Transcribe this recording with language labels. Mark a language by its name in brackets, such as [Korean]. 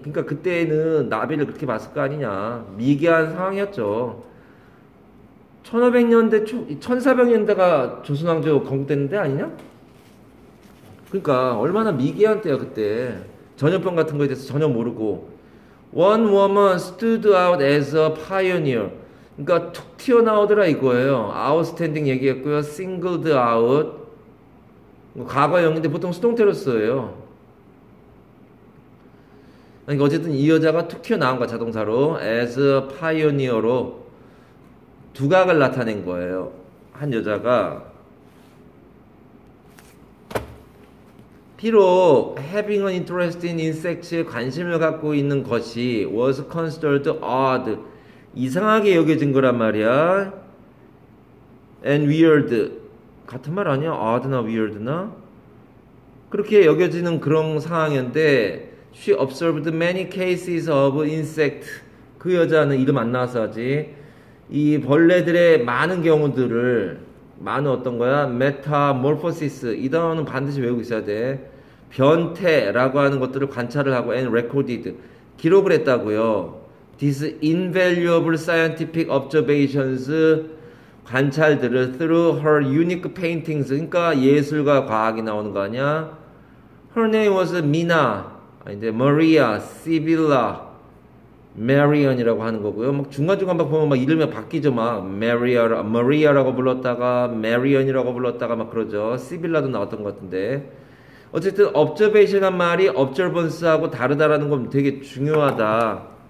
[Korean] 그러니까 그때는 나비를 그렇게 봤을 거 아니냐. 미개한 상황이었죠. 1500년대 1400년대가 조선왕조 건국됐는데 아니냐? 그러니까 얼마나 미개한 때야 그때. 전염병 같은 거에 대해서 전혀 모르고. [English] One woman stood out as a pioneer. [Korean] 그러니까 툭 튀어나오더라 이거예요. outstanding 얘기했고요. [English] singled out. [Korean] 과거형인데 보통 수동태로 써요. 그러니까 어쨌든 이 여자가 툭 튀어나온 거야 자동사로. as a pioneer로 두각을 나타낸 거예요. 한 여자가 비록 [English] having an interest in insects [Korean] 에 관심을 갖고 있는 것이 [English] was considered odd [Korean] 이상하게 여겨진 거란 말이야. and weird 같은 말 아니야? odd나 weird나? 그렇게 여겨지는 그런 상황이었는데 [English] she observed many cases of insect [Korean] 그 여자는 이름 안 나와서 하지 이 벌레들의 많은 경우들을 많은 어떤 거야? metamorphosis 이 단어는 반드시 외우고 있어야 돼. 변태라고 하는 것들을 관찰을 하고 [English] and recorded [Korean] 기록을 했다고요. [English] These invaluable scientific observations 관찰들을 through her unique paintings [Korean] 그러니까 예술과 과학이 나오는 거 아니야? [English] Her name was Mina 아닌데 Maria, Sibylla, Marion이라고 하는 거고요. [Korean] 막 중간중간 막 보면 막 이름이 바뀌죠. 막 Maria라고 불렀다가 Marion이라고 불렀다가 막 그러죠. Sibylla도 나왔던 것 같은데 어쨌든 observation한 말이 observance하고 다르다라는 건 되게 중요하다.